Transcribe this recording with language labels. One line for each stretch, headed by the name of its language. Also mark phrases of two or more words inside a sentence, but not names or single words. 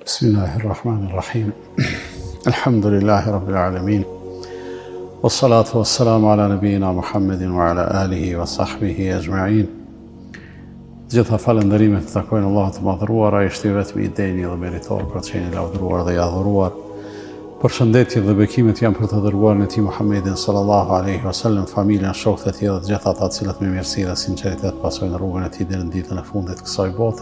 Arabic: بسم الله الرحمن الرحيم. الحمد لله رب العالمين. والصلاة والسلام على نبينا محمد وعلى آله وصحبه أجمعين.
Albanian: Gjitha falënderimet të takojnë Allahut të madhëruar, ai është i vetmi i denjë dhe meritor për të qenë i lavdëruar dhe i adhuruar. Përshëndetje dhe bekimet janë për të dërguarin e tij Muhammedin
Arabic: صلى الله عليه وسلم,
Albanian: familjen, shokët e tij dhe të gjitha ata të cilët me mirësi dhe sinqeritet pasojnë rrugën e tij deri në ditën e fundit të kësaj bote.